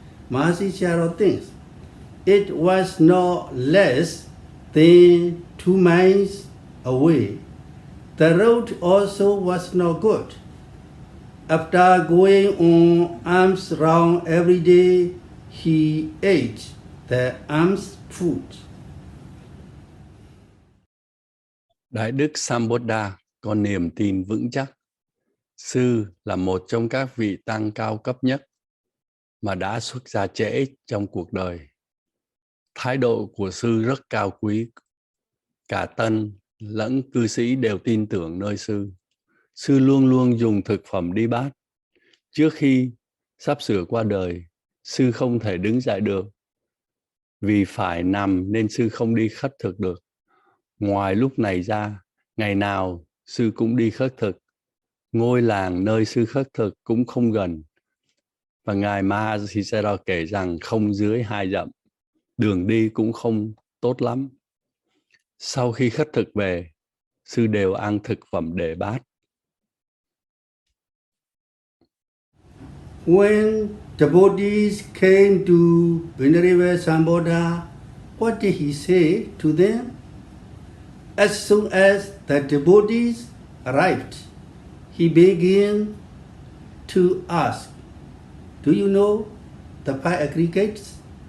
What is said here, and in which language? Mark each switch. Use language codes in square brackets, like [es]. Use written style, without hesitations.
[en] Mahasi Sayadaw thinks it was not less than 2 miles away. The road also was not good. After going on alms round every day, he ate the alms food. [vi] Đại Đức Samādhi có niềm tin vững chắc. Sư là một trong các vị tăng cao cấp nhất mà đã xuất gia trễ trong cuộc đời. Thái độ của sư rất cao quý. Cả tân lẫn cư sĩ đều tin tưởng nơi sư. Sư luôn luôn dùng thực phẩm đi bát. Trước khi sắp sửa qua đời, sư không thể đứng dậy được. Vì phải nằm nên sư không đi khất thực được. Ngoài lúc này ra, ngày nào sư cũng đi khất thực. Ngôi làng nơi sư khất thực cũng không gần. Và Ngài Mahasi Sayadaw kể rằng không dưới 2 dặm. Đường đi cũng không tốt lắm. Sau khi khất thực về, sư đều ăn thực phẩm để bát. [en] When devotees came to Venerable Samādhi, what did he say to them? As soon as the devotees arrived, he began to ask, "Do you know the 5 aggregates?"